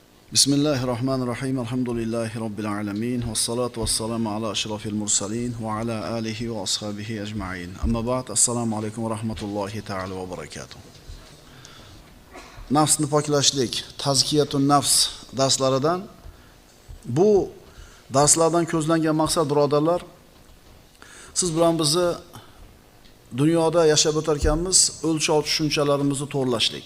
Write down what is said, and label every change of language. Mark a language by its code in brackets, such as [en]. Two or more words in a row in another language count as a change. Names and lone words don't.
[ar] بسم الله الرحمن الرحيم. الحمد لله رب العالمين. والصلاة والسلام على أشرف المرسلين وعلى آله وأصحابه أجمعين. أما بعد. السلام عليكم ورحمة الله تعالى وبركاته. [uz] Nafsni poklashlik, [ar] تزكية النفس [uz] darslaridan bu darslardan ko'zlangan maqsad, birodarlar, siz bilan bizni dunyoda yashab o'tarkanmiz, o'lchov tushunchalarimizni to'g'rilashlik.